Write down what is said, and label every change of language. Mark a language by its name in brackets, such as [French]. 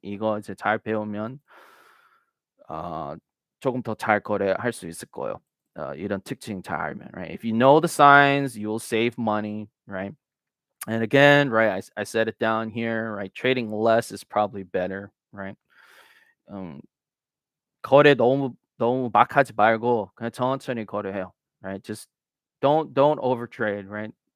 [Korean] 이거 이제 잘 배우면 어 조금 더 잘 거래할 수 있을 거예요. 이런 특징 잘 알면, right? [English] If you know the signs, you'll save money, right? And again, right, I said it down here, right? Trading less is probably better, right? [Korean] 음, 거래 너무 막 하지 말고 그냥 천천히 거래해요, right? [English] Just don't overtrade, right?